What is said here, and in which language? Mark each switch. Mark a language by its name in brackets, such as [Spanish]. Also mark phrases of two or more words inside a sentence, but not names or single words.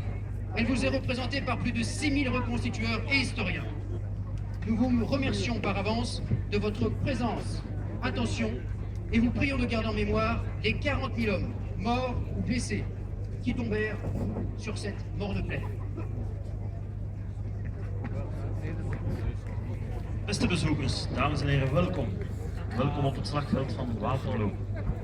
[French] Elle vous est représentée par plus de 6000 reconstitueurs et historiens. Nous vous remercions par avance de votre présence, attention, et vous prions de garder en mémoire les 40 000 hommes, morts ou blessés, qui tombèrent sur cette morne plaine. [Dutch] Beste bezoekers, dames en heren, welkom. Welkom op het slagveld van Waterloo.